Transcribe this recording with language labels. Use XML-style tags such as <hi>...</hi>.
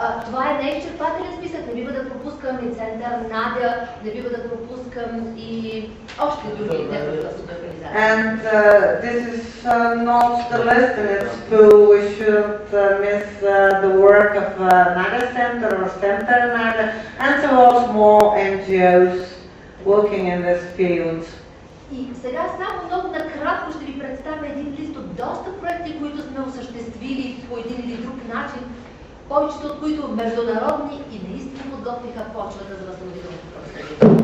<bg>Това е неизчерпателен списък, не бива да пропускам и Център Надя, не бива да пропускам и още други неправителствени организации.</bg> <en>And this is not the list in its full. We shouldn't miss the work of Nada Center or Center Nada, and so also more NGOs working in this field.</en> <bg>И сега само много накратко ще ви представя един лист от доста проекти, които сме осъществили по един или друг начин, повечето от които международни и наистина подготвиха почвата за възстановителното правосъдие.</bg>